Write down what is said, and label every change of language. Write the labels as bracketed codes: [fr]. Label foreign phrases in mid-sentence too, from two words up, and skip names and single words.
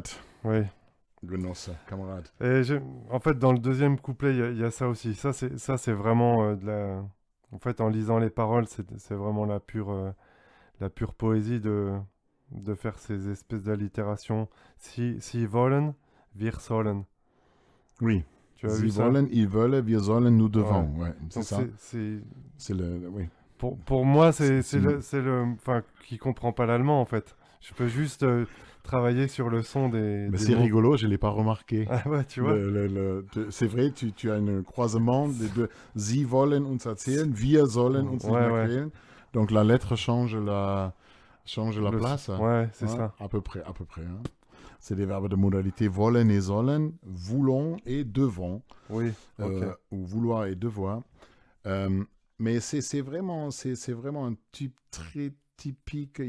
[fr] Oui. [de] Genosse, camarade. [fr] Et en fait, dans le deuxième couplet, il y a ça aussi. Ça, c'est vraiment de la... En fait, en lisant les paroles, c'est vraiment la pure poésie de faire ces espèces d'allitérations. [de] Si wollen, wir sollen. [fr] Oui. Tu as vu ça? Ils veulent, [de] wir sollen, [fr] nous devons. Ouais, c'est ça. C'est le... Oui. Pour moi, c'est le... Enfin, qui comprend pas l'allemand, en fait. Je peux juste travailler sur le son des... Mais c'est mots. Rigolo, je l'ai pas remarqué. Ah ouais, tu vois. C'est vrai, tu as un croisement de [de] Sie wollen uns erzählen, wir sollen uns nicht mehr quälen. [fr] Donc la lettre change la place. Ouais, c'est ça. À peu près. Hein. C'est des verbes de modalité wollen et sollen, voulons et devons. Oui, ou vouloir et devoir. Mais c'est vraiment un type très typique.